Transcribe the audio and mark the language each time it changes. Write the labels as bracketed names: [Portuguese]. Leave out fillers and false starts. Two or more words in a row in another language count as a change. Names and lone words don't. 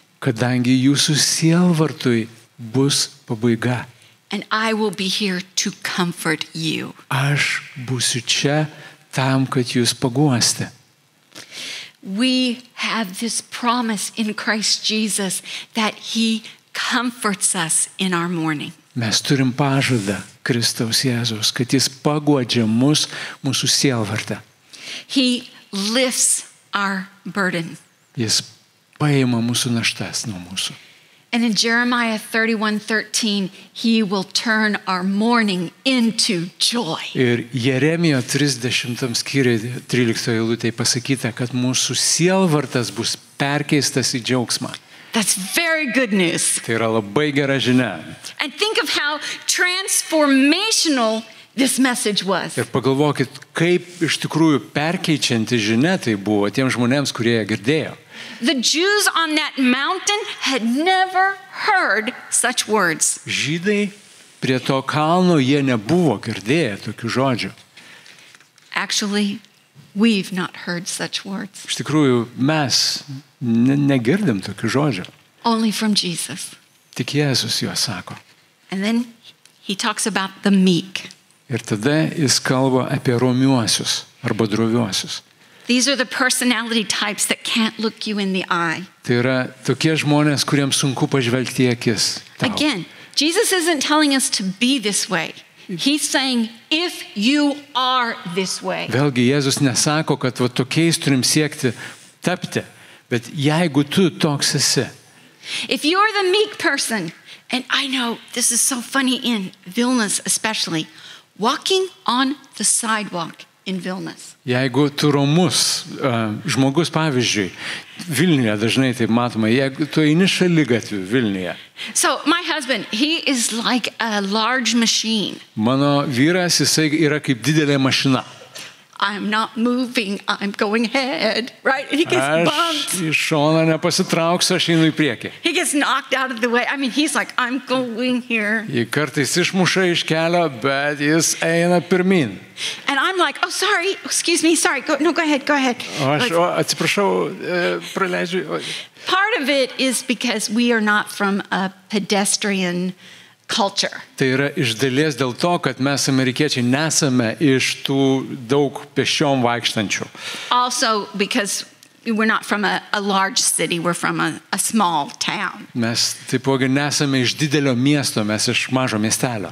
[Lithuanian] Kadangi jūsų sielvartui bus pabaiga. [English] And I will be here to comfort you. [Lithuanian] Aš būsiu čia tam, kad jūs paguosti. [English] We have this promise in Christ Jesus that he comforts us in our mourning. [Lithuanian] Mes turim pažadą Kristaus Jėzaus, kad jis paguodžia mus, mūsų sielvartą. [English] He lifts our burden. [Lithuanian] Jis paima mūsų naštas nuo mūsų. [English] And in Jeremiah 31:13, he will turn our mourning into joy. [Lithuanian] Ir Jeremijo 30 skyriuje 13 eilutėje pasakyta, kad mūsų sielvartas bus perkeistas į džiaugsmą. [English] That's very good news. [Lithuanian] Tai yra labai gera žinia. [English] And think of how transformational this message was. [Lithuanian] Ir pagalvokit, kaip iš tikrųjų perkeičianti žinia tai buvo tiems žmonėms, kurie ją girdėjo. [English] The Jews on that mountain had never heard such words. [Lithuanian] Žydai prie to kalno jie nebuvo girdėję tokių žodžių. [English] Actually, we've not heard such words. [Lithuanian] Iš tikrųjų, mes negirdim tokių žodžių. [English] Only from Jesus. [Lithuanian] Tik Jėzus juos sako. [English] And then he talks about the meek. [Lithuanian] Ir tada jis kalba apie romiuosius arba droviuosius. [English] These are the personality types that can't look you in the eye. [Lithuanian] Tai yra tokie žmonės, kuriems sunku pažvelgti į akis. Tau. [English] Again, Jesus isn't telling us to be this way. He's saying, if you are this way. [Lithuanian] Vėlgi, Jėzus nesako, kad va, tokiais turim siekti tapti, bet jeigu tu toks esi. [English] If you're the meek person, and I know this is so funny in Vilnius especially, walking on the sidewalk in Vilnius. [Lithuanian] Jeigu tu romus žmogus, pavyzdžiui, Vilniuje dažnai taip matoma, jeigu tu eini šaligatviu Vilniuje. [English] So my husband, he is like a large machine. [Lithuanian] Mano vyras, jisai yra kaip didelė mašina. [English] I'm not moving, I'm going ahead, right? And he gets [Lithuanian] Aš [English] bumped. [Lithuanian] iš šono nepasitrauksiu, aš einu į priekį. [English] He gets knocked out of the way. I mean, he's like, I'm going here. [Lithuanian] Jį kartais išmuša iš kelio, bet jis eina pirmin. [English] And I'm like, oh, sorry, excuse me, sorry. Go ahead. [Lithuanian] O aš atsiprašau, praleidžiu. [English] Part of it is because we are not from a pedestrian culture. [Lithuanian] Tai yra iš dalies dėl to, kad mes amerikiečiai nesame iš tų daug pėsčiom vaikštančių. [English] Also because we're not from a large city, we're from a small town. [Lithuanian] Mes taipogi nesame iš didelio miesto, mes iš mažo miestelio.